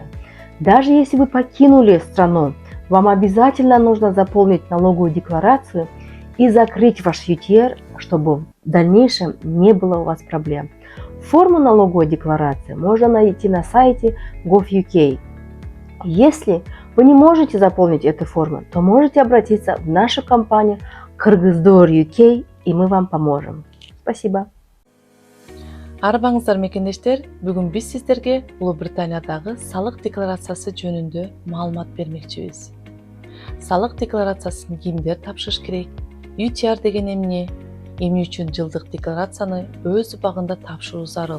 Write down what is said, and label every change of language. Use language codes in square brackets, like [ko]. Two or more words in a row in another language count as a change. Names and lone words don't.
[ru] Даже если вы покинули страну, вам обязательно нужно заполнить налоговую декларацию и закрыть ваш UTR, чтобы в дальнейшем не было у вас проблем. Форму налоговой декларации можно найти на сайте gov.uk. Если вы не можете заполнить эту форму, то можете обратиться в нашу компанию Kyrgyzdoor UK, и мы вам поможем. Спасибо. [ky] Арбаңыздар мекендештер, бүгүн биз сиздерге Улуу Британиядагы салык декларациясы жөнүндө маалымат бермекчибиз. Салык декларациясын кимдер тапшырыш керек? UTR деген эмне үчүн жылдык декларацияны өз убагында тапшыруу зарыл?